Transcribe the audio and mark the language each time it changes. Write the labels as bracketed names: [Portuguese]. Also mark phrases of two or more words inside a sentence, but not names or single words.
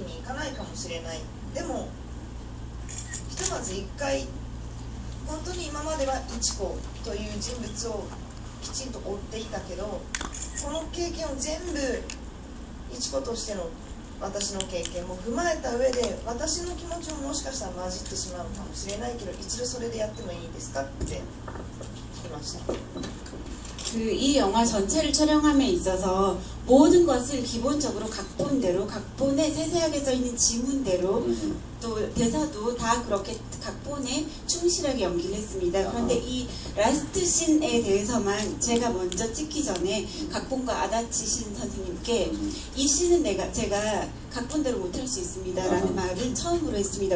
[Japanese] にいかないかもしれない、でもひとまず一回本当に今まではイチコという人物をきちんと追っていたけど、この経験を全部イチコとしての私の経験も踏まえた上で私の気持ちももしかしたら混じってしまうかもしれないけど一度それでやってもいいですかって聞きました。 [Korean] 이 영화 전체를 촬영함에 있어서 모든 것을 기본적으로 각본대로, 각본에 세세하게 써있는 지문대로 또 대사도 다 그렇게 각본에 충실하게 연기를 했습니다. 그런데 이 라스트 씬에 대해서만 제가 먼저 찍기 전에 각본가 아다치 신 선생님께 이 씬은 제가 각본대로 못할 수 있습니다 라는 말을 처음으로 했습니다.